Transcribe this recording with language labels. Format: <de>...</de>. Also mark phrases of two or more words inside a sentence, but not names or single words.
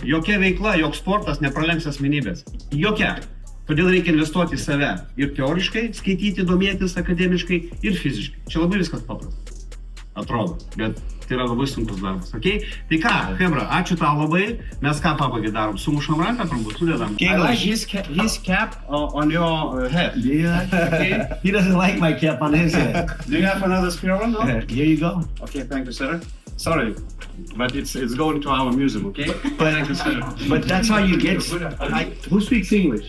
<lt>Jokia veikla, joks sportas nepralenks asmenybės. Jokia. Todėl reikia investuoti į save. Ir teoriškai, skaityti, domėtis akademiškai, ir fiziškai. Čia labai viskas paprasta. Atrodo. Bet tai yra labai sunkus darbas. Okay? Tai ką, Hebra, ačiū tau labai. Mes ką pabaigai darom? Sumušam ranką, turbūt, sudedam.</lt> <en>I like his cap on your head. Yeah. Okay. He doesn't like my cap on his head. Do you have another spare one? No? Here you go. Okay, thank you, sir. Sorry, but it's going to our museum, okay? Thank you, sir. But that's how you get... Who speaks English?</en>